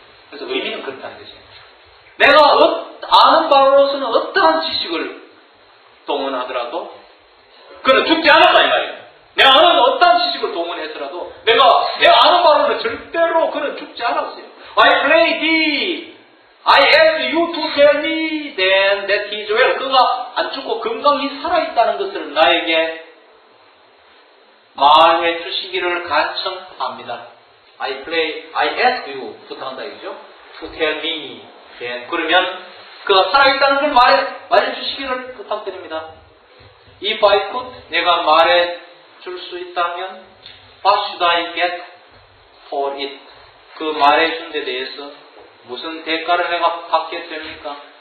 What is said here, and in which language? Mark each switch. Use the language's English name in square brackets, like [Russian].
[Korean] 그래서 의미는 그렇다는 거죠. 내가 아는 바로서는 어떠한 지식을 동원하더라도 그는 죽지 않았다 이 말이에요. 내가 아는 어떠한 지식을 동원했더라도 내가 아는 바로는 절대로 그는 죽지 않았어요. [English] I play D. I ask you to tell me then that he is well. [Korean] 그가 안 죽고 건강히 살아있다는 것을 나에게 말해 주시기를 간청합니다. [English] I ask you [Korean] 부탁한다 이거죠. [English] To tell me then. [Korean] 그러면 그가 살아있다는 걸 말해 주시기를 부탁드립니다. [English] If I could, [Korean] 내가 말해 줄 수 있다면 [English] what should I get for it? [Korean] 그 말해 준 데 대해서 무슨 대가를 내가 받게 됩니까?